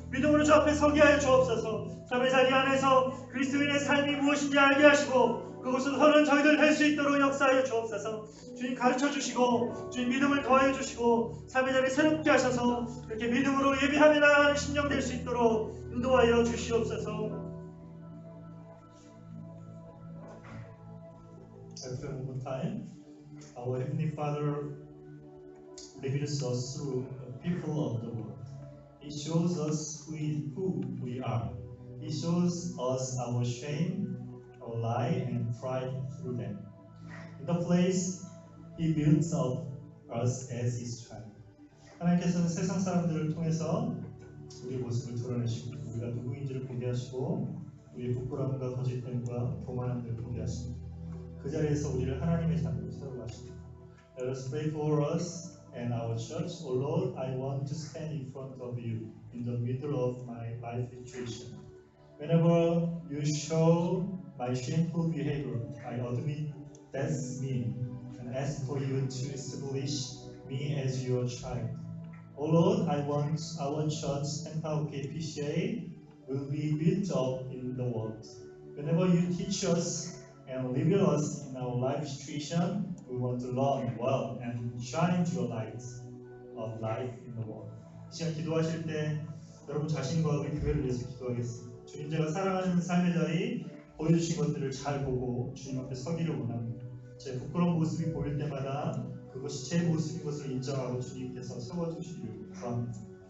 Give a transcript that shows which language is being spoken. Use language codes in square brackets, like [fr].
[ko] 믿음으로 주 앞에 서게 하여 주옵소서. 삶의 자리 안에서 그리스도인의 삶이 무엇인지 알게 하시고 그것을 서는 저희들 될 수 있도록 역사하여 주옵소서. 주님 가르쳐 주시고 주님 믿음을 더하여 주시고 삶의 자리 새롭게 하셔서 그렇게 믿음으로 예비하며 나아가는 심령 될 수 있도록 인도하여 주시옵소서. [en] After one more time, our Heavenly Father reveals us through the people of the world. He shows us who we are. He shows us our shame, our lie, and pride through them. In the place, He builds up us as His child. [ko] 하나님께서는 세상 사람들을 통해서 우리의 모습을 드러내시고 우리가 누구인지를 보게 하시고 우리의 부끄러움과 거짓됨과 교만함을 보게 하십니다. 그 자리에서 우리를 하나님의 자녀로 세워가십니다. [en] Let us pray for us and our church. Oh Lord, I want to stand in front of you in the middle of my life situation. Whenever you show my shameful behavior, I admit that's me and ask for you to establish me as your child. Oh Lord, I want our church, Temple KPCA, will be built up in the world. Whenever you teach us and reveal us in our life situation, we want to learn well and shine your light of life in the world. [ko] 이 시간 기도하실 때 여러분 자신과 우리 교회를 위해서 기도하겠습니다. 주님, 제가 살아가는 삶의 자리 보여주신 것들을 잘 보고 주님 앞에 서기를 원합니다. 제 부끄러운 모습이 보일 때마다 그것이 제 모습인 것을 인정하고 주님께서 세워주시기를 구합니다.